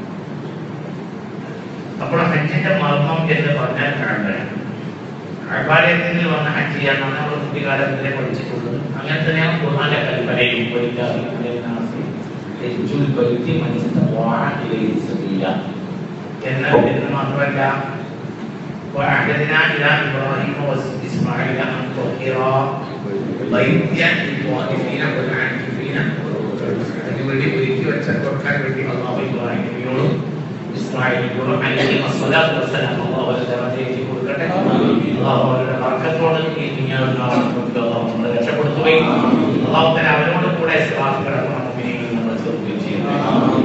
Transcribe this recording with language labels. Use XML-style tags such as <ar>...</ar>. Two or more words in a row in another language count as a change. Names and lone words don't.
<ml>അപ്പോൾ ഹജ്ജിന്റെ മർമ്മം എന്ന് പറഞ്ഞാൽ കഅബയാണ്. കഅബയിൽ വന്ന് ഹജ്ജ് ചെയ്യാന്നാണ് നമ്മൾ കുട്ടിക്കാലത്തിലെ പഠിച്ചിട്ടുള്ളത്. അങ്ങനെ തന്നെയാണ് ഖുർആന്റെ കൽപ്പനയും. എന്ന് മാത്രമല്ല</ml> <ar>وأعتدنا إلى إبراهيم وإسماعيل أن طهرا بيتي للطائفين والعاكفين.</ar> <ml>അതിനുവേണ്ടി ഒരുക്കി വെച്ച കൊടുക്കാൻ വേണ്ടി അല്ലാഹു ഇബ്രാഹിമിനോടും ഇസ്മാഈലിനോടും</ml> <ar>عليه الصلاة والسلام</ar> <ml>അല്ലാഹു ദറജയേറ്റി കൊടുക്കട്ടെ. അല്ലാഹു അവരുടെ ബർക്കത്തോടെ ഈ ദുനിയാവിൽ നമ്മളെ രക്ഷപ്പെടുത്തുകയും</ml> <ar>الله تعالى</ar> <ml>അവരോട് കൂടെ സിറാത്ത് കടക്കുന്ന മുഅ്മിനീങ്ങളിൽ നമ്മൾ ചേർക്കുകയും ചെയ്യുന്നു.</ml>